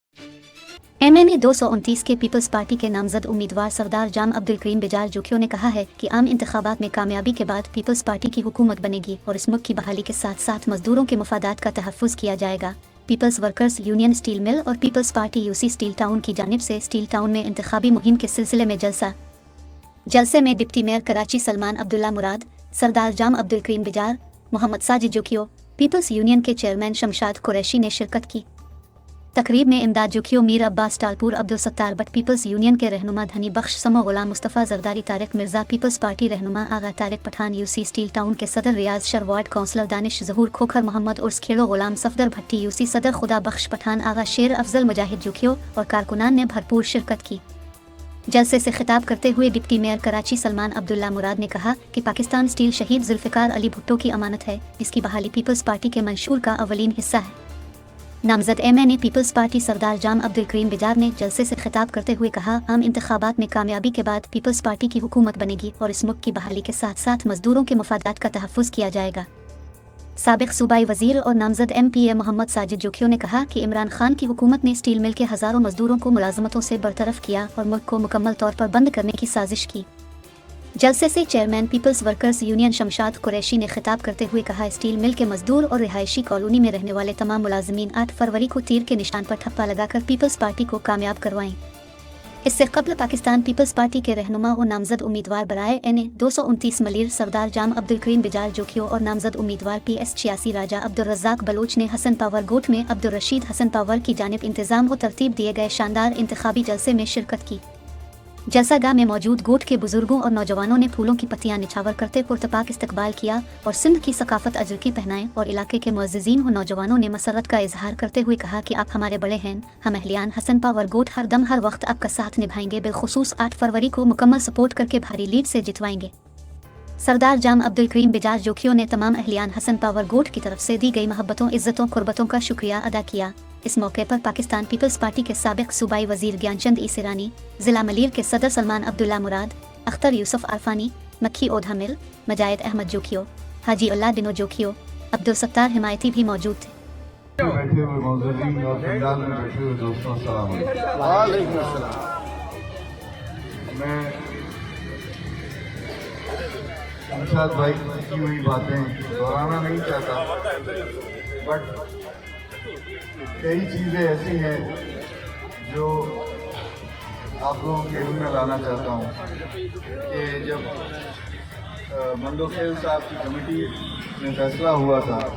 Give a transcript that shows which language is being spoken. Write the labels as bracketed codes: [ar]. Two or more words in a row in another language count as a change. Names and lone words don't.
[ur] MNA 229 کے پیپلز پارٹی کے نامزد امیدوار سردار جام عبدالکریم بجار جوکھیو نے کہا ہے کہ عام انتخابات میں کامیابی کے بعد پیپلز پارٹی کی حکومت بنے گی اور اس ملک کی بحالی کے ساتھ ساتھ مزدوروں کے مفادات کا تحفظ کیا جائے گا. پیپلز ورکرز یونین اسٹیل مل اور پیپلز پارٹی یوسی اسٹیل ٹاؤن کی جانب سے اسٹیل ٹاؤن میں انتخابی مہم کے سلسلے میں جلسے میں ڈپٹی میئر کراچی سلمان عبداللہ مراد، سردار جام عبدالکریم بجار، محمد ساجد جوکھیو، پیپلز یونین کے چیئرمین شمشاد قریشی نے شرکت کی. تقریب میں امداد جوکھیو، میر عباس ٹالپر، عبدالستار بھٹ، پیپلز یونین کے رہنما دھنی بخش، سمو غلام، مصطفیٰ زرداری، طارق مرزا، پیپلز پارٹی رہنما آغا طارق پٹھان، یوسی اسٹیل ٹاؤن کے صدر ریاض شر، وارڈ کونسلر دانش ظہور کھوکھر، محمد عرس کھیڑو، غلام صفدر بھٹی، یوسی صدر خدا بخش پٹھان، آغا شیر افضل، مجاہد جوکھیو اور کارکنان نے بھرپور شرکت کی. جلسے سے خطاب کرتے ہوئے ڈپٹی میئر کراچی سلمان عبداللہ مراد نے کہا کہ پاکستان اسٹیل شہید ذوالفقار علی بھٹو کی امانت ہے، جس کی بحالی پیپلز پارٹی کے منشور کا اولین حصہ ہے. نامزد MNA پیپلز پارٹی سردار جام عبدالکریم بجار نے جلسے سے خطاب کرتے ہوئے کہا، عام انتخابات میں کامیابی کے بعد پیپلز پارٹی کی حکومت بنے گی اور اس ملک کی بحالی کے ساتھ ساتھ مزدوروں کے مفادات کا تحفظ کیا جائے گا. سابق صوبائی وزیر اور نامزد MPA محمد ساجد جوکھیو نے کہا کہ عمران خان کی حکومت نے اسٹیل مل کے ہزاروں مزدوروں کو ملازمتوں سے برطرف کیا اور ملک کو مکمل طور پر بند کرنے کی سازش کی. جلسے سے چیئرمین پیپلز ورکرز یونین شمشاد قریشی نے خطاب کرتے ہوئے کہا، اسٹیل مل کے مزدور اور رہائشی کالونی میں رہنے والے تمام ملازمین 8 فروری کو تیر کے نشان پر ٹھپا لگا کر پیپلز پارٹی کو کامیاب کروائیں. اس سے قبل پاکستان پیپلز پارٹی کے رہنما اور نامزد امیدوار برائے NA 229 ملیر سردار جام عبدالکریم بجار جوکھیو اور نامزد امیدوار PS 86 راجہ عبدالرزاق بلوچ نے حسن پاور گوٹھ میں عبدالرشید حسن پاور کی جانب انتظام و ترتیب دیے گئے شاندار انتخابی جلسے میں شرکت کی. جلسہ گاہ میں موجود گوٹھ کے بزرگوں اور نوجوانوں نے پھولوں کی پتیاں نچھاور کرتے پرتپاک استقبال کیا اور سندھ کی ثقافت اجرکی پہنائیں اور علاقے کے معززین و نوجوانوں نے مسرت کا اظہار کرتے ہوئے کہا کہ آپ ہمارے بڑے ہیں، ہم اہلیان حسن پاور گوٹھ ہر دم ہر وقت آپ کا ساتھ نبھائیں گے، بالخصوص 8 فروری کو مکمل سپورٹ کر کے بھاری لیڈ سے جتوائیں گے. سردار جام عبدالکریم بجار جوکھیو نے تمام اہلیان حسن پاور گوٹھ کی طرف سے دی گئی محبتوں، عزتوں، قربتوں کا شکریہ ادا کیا. اس موقع پر پاکستان پیپلز پارٹی کے سابق صوبائی وزیر گیان چند ایسرانی، ضلع ملیر کے صدر سلمان عبداللہ مراد، اختر یوسف عرفانی، مکھی اودھا مل, مجاہد احمد جوکھیو، حاجی اللہ ڈنو جوکھیو، عبدالستار حمایتی بھی موجود تھے. بیٹھے ہوئے موجودین اور پنڈال میں بیٹھے ہوئے دوستوں، السلام علیکم. میں شمشاد بھائی کی ہوئی باتیں دہرانا نہیں چاہتا، بٹ کئی چیزیں ایسی ہیں جو آپ لوگوں کے علم میں لانا چاہتا ہوں کہ جب مندوخیل صاحب کی کمیٹی میں فیصلہ ہوا تھا